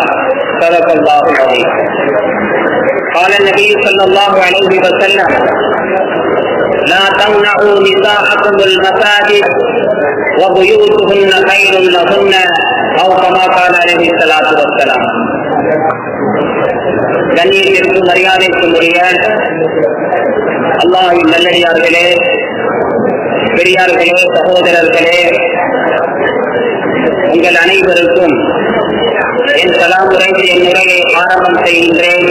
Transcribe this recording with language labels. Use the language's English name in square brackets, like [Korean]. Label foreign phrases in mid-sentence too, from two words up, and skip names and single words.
[Arabic] صدق الله العظيم. قال النبي صلى الله عليه وسلم: لا تمنعوا نساءكم المساجد وبيوتهن خير لهن أو كما قال عليه الصلاة والسلام. [Tamil] கண்ணியத்திற்கு மரியாதைக்கும் உரிய அல்லாஹ்வின் நல்லடியார்களே, பெரியார்களே, சகோதரர்களே, உங்கள் அனைவருக்கும் என் சலாம் உரைத்து என் உரையை ஆரம்பம் செய்கின்றேன்.